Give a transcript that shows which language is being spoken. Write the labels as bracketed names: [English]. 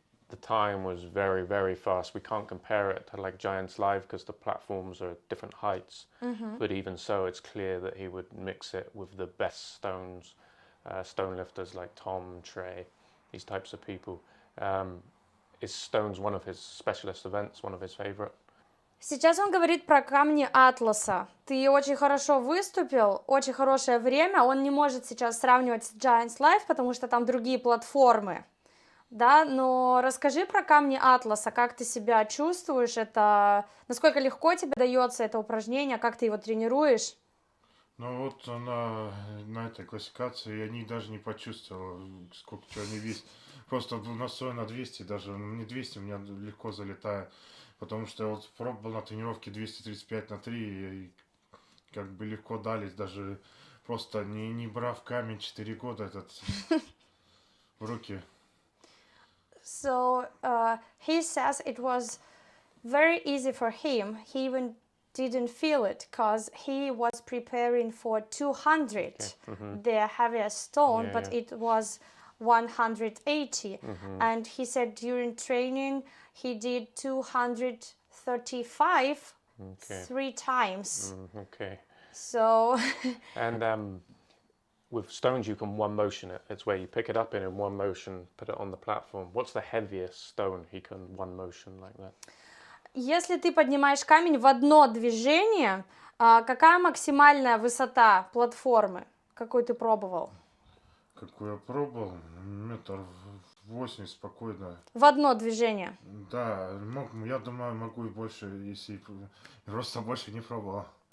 [English] The time was very, very fast. We can't compare it to like Giants Live because the platforms are at different heights. But even so, it's clear that he would mix it with the best stones, stone lifters like Tom, Trey, these types of people. Is stones one of his specialist events, one of his favorite? [Russian] Сейчас он говорит про камни Атласа. Ты очень хорошо выступил, очень хорошее время. Он не может сейчас сравнивать с Giants Live, потому что там другие платформы. Да, но расскажи про камни Атласа, как ты себя чувствуешь, это насколько легко тебе дается это упражнение, как ты его тренируешь? Ну вот на этой классификации я даже не почувствовал, сколько чего они весят. Просто настрой на 200, даже не 200 у меня легко залетает. Потому что я вот пробовал на тренировке 235 на 3, и как бы легко дались, даже просто не брав камень 4 года этот в руки. [English] So he says it was very easy for him. He even didn't feel it because he was preparing for 200, the heaviest stone, but it was 180. And he said during training he did 235 3 times. So and with stones you can one motion it. It's where you pick it up in one motion, put it on the platform. What's the heaviest stone he can one motion like that? [Russian] Если ты поднимаешь камень в одно движение, какая максимальная высота платформы, какую ты пробовал? Какую я пробовал? 1,80 м спокойно. В одно движение? Да, я думаю, могу и больше, если просто больше не пробовал.